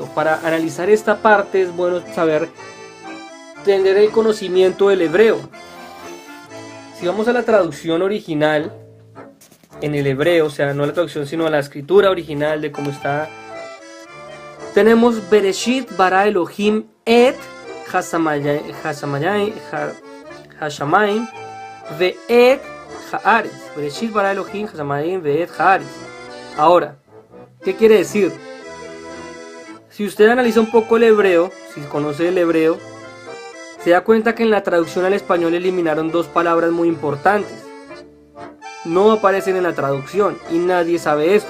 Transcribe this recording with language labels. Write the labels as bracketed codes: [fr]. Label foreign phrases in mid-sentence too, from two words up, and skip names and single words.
[es] Para analizar esta parte es bueno tener el conocimiento del hebreo. Si vamos a la traducción original, en el hebreo, o sea, no la traducción sino a la escritura original de cómo está, tenemos [he] בראשית ברא אלוהים את השמים ואת הארץ. בראשית ברא אלוהים השמים ואת הארץ. [es] Ahora, ¿qué quiere decir? Si usted analiza un poco el hebreo, si conoce el hebreo, se da cuenta que en la traducción al español eliminaron dos palabras muy importantes. No aparecen en la traducción y nadie sabe esto.